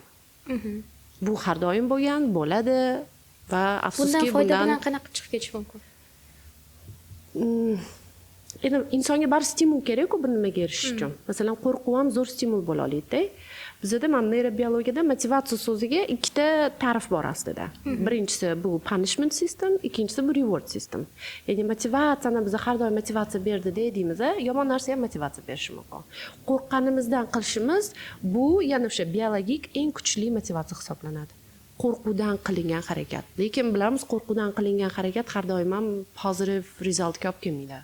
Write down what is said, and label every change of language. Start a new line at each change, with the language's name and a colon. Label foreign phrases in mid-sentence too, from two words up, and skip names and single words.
Uzbek: Bu har doim bo'ladi va afsuski bundan foyda bilan qanaqa chiqib ketish mumkin? Endi insonga bari stimul kerak-ku bir nimaga erishish uchun. Masalan, qo'rquv ham zo'r stimul bo'la oladi-da. Bizda mana neyrobiologiyada motivatsiya so'ziga ikkita ta'rif bor aslida. Birinchisi bu
English: punishment system,
Uzbek: ikkinchisi bu
English: reward system.
Uzbek: Ya'ni motivatsiyani biz har doim motivatsiya berdi deymiz, yomon narsa ham motivatsiya berishi mumkin. Qo'rqqanimizdan qilishimiz bu yana o'sha biologik eng kuchli motivatsiya hisoblanadi. Qo'rquvdan qilingan harakat. Lekin bilamiz, qo'rquvdan qilingan harakat har doim ham
English: positive resultga
Uzbek: olib kelmaydi.